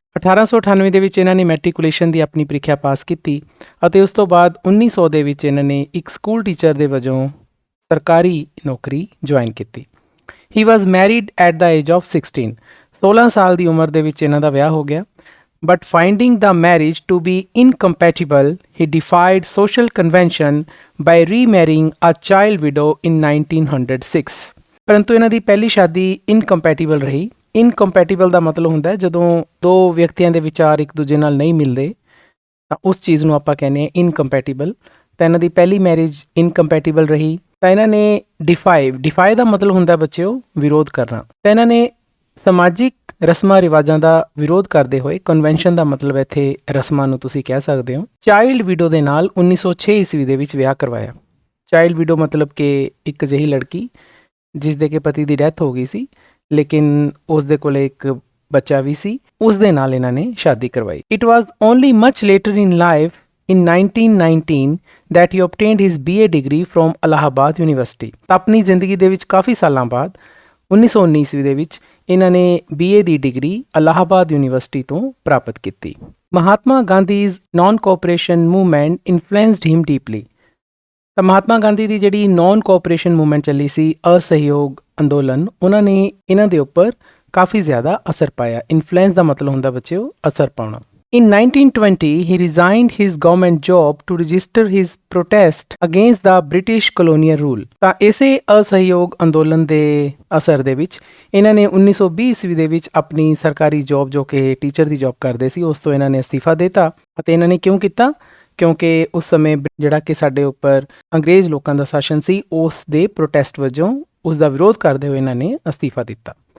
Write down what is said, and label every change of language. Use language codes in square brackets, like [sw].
[pa] 1898 ਦੇ ਵਿੱਚ ਇਹਨਾਂ ਨੇ ਮੈਟ੍ਰਿਕੂਲੇਸ਼ਨ ਦੀ ਆਪਣੀ ਪ੍ਰੀਖਿਆ ਪਾਸ ਕੀਤੀ ਅਤੇ ਉਸ ਤੋਂ ਬਾਅਦ 1900 ਦੇ ਵਿੱਚ ਇਹਨਾਂ ਨੇ ਇੱਕ ਸਕੂਲ ਟੀਚਰ ਦੇ ਵਜੋਂ ਸਰਕਾਰੀ ਨੌਕਰੀ ਜੁਆਇਨ ਕੀਤੀ। [en] he was married at the age of 16 [pa] ਸਾਲ ਦੀ ਉਮਰ ਦੇ ਵਿੱਚ ਇਹਨਾਂ ਦਾ ਵਿਆਹ ਹੋ ਗਿਆ। [en] But finding the marriage to be incompatible, he defied social convention by remarrying a child widow in 1906। [pa] ਪਰੰਤੂ ਇਹਨਾਂ ਦੀ ਪਹਿਲੀ ਸ਼ਾਦੀ ਇਨਕੰਪੈਟੀਬਲ ਰਹੀ। ਇਨਕੰਪੈਟੀਬਲ ਦਾ ਮਤਲਬ ਹੁੰਦਾ ਹੈ ਜਦੋਂ ਦੋ ਵਿਅਕਤੀਆਂ ਦੇ ਵਿਚਾਰ ਇੱਕ ਦੂਜੇ ਨਾਲ ਨਹੀਂ ਮਿਲਦੇ, ਤਾਂ ਉਸ ਚੀਜ਼ ਨੂੰ ਆਪਾਂ ਕਹਿੰਦੇ ਹਾਂ ਇਨਕੰਪੈਟੀਬਲ। ਤਾਂ ਇਹਨਾਂ ਦੀ ਪਹਿਲੀ ਮੈਰਿਜ ਇਨਕੰਪੈਟੀਬਲ ਰਹੀ। ਤਾਂ ਇਹਨਾਂ ਨੇ ਡਿਫਾਈ ਦਾ ਮਤਲਬ ਹੁੰਦਾ ਬੱਚਿਓ ਵਿਰੋਧ ਕਰਨਾ। ਤਾਂ ਇਹਨਾਂ ਨੇ ਸਮਾਜਿਕ ਰਸਮਾਂ ਰਿਵਾਜਾਂ ਦਾ ਵਿਰੋਧ ਕਰਦੇ ਹੋਏ, ਕਨਵੈਨਸ਼ਨ ਦਾ ਮਤਲਬ ਇੱਥੇ ਰਸਮਾਂ ਨੂੰ ਤੁਸੀਂ ਕਹਿ ਸਕਦੇ ਹੋ, ਚਾਈਲਡ ਵਿਡੋ ਦੇ ਨਾਲ 1906 ਈਸਵੀ ਦੇ ਵਿੱਚ ਵਿਆਹ ਕਰਵਾਇਆ। ਚਾਈਲਡ ਵਿਡੋ ਮਤਲਬ ਕਿ ਇੱਕ ਅਜਿਹੀ ਲੜਕੀ ਜਿਸ ਦੇ ਕਿ ਪਤੀ ਦੀ ਡੈਥ ਹੋ ਗਈ ਸੀ, ਲੇਕਿਨ ਉਸ ਦੇ ਕੋਲ ਇੱਕ ਬੱਚਾ ਵੀ ਸੀ, ਉਸ ਦੇ ਨਾਲ ਇਹਨਾਂ ਨੇ ਸ਼ਾਦੀ ਕਰਵਾਈ। [en] It was only much later in life in 1919 that he obtained his BA degree from Allahabad University। [pa] ਤਾਂ ਆਪਣੀ ਜ਼ਿੰਦਗੀ ਦੇ ਵਿੱਚ ਕਾਫੀ ਸਾਲਾਂ ਬਾਅਦ 1919 ਈਸਵੀ ਦੇ ਵਿੱਚ ਇਹਨਾਂ ਨੇ BA ਦੀ ਡਿਗਰੀ ਅਲਾਹਾਬਾਦ ਯੂਨੀਵਰਸਿਟੀ ਤੋਂ ਪ੍ਰਾਪਤ ਕੀਤੀ। [en] Mahatma Gandhi's non cooperation movement influenced him deeply. [pa] ਤਾਂ ਮਹਾਤਮਾ ਗਾਂਧੀ ਦੀ ਜਿਹੜੀ ਨਾਨ ਕੋਆਪਰੇਸ਼ਨ ਮੂਵਮੈਂਟ ਚੱਲੀ ਸੀ, ਅਸਹਿਯੋਗ ਅੰਦੋਲਨ, ਉਹਨਾਂ ਨੇ ਇਹਨਾਂ ਦੇ ਉੱਪਰ ਕਾਫੀ ਜ਼ਿਆਦਾ ਅਸਰ ਪਾਇਆ। ਇਨਫਲੂਐਂਸ ਦਾ ਮਤਲਬ ਹੁੰਦਾ ਬੱਚਿਓ ਅਸਰ ਪਾਉਣਾ। [en] In 1920, he resigned his government job to register his protest against the British colonial rule। [pa] ਤਾਂ ਇਸੇ ਅਸਹਿਯੋਗ ਅੰਦੋਲਨ ਦੇ ਅਸਰ ਦੇ ਵਿੱਚ ਇਹਨਾਂ ਨੇ 1920 ਈਸਵੀ ਦੇ ਵਿੱਚ ਆਪਣੀ ਸਰਕਾਰੀ ਜੌਬ, ਜੋ ਕਿ ਟੀਚਰ ਦੀ ਜੌਬ ਕਰਦੇ ਸੀ, ਉਸ ਤੋਂ ਇਹਨਾਂ ਨੇ ਅਸਤੀਫਾ ਦਿੱਤਾ। ਅਤੇ ਇਹਨਾਂ ਨੇ ਕਿਉਂ ਕੀਤਾ? ਕਿਉਂਕਿ ਉਸ ਸਮੇਂ ਜਿਹੜਾ ਕਿ ਸਾਡੇ ਉੱਪਰ ਅੰਗਰੇਜ਼ ਲੋਕਾਂ ਦਾ ਸ਼ਾਸਨ ਸੀ, ਉਸ ਦੇ ਪ੍ਰੋਟੈਸਟ ਵਜੋਂ, ਉਸ ਦਾ ਵਿਰੋਧ ਕਰਦੇ ਹੋਏ ਇਹਨਾਂ ਨੇ ਅਸਤੀਫਾ ਦਿੱਤਾ।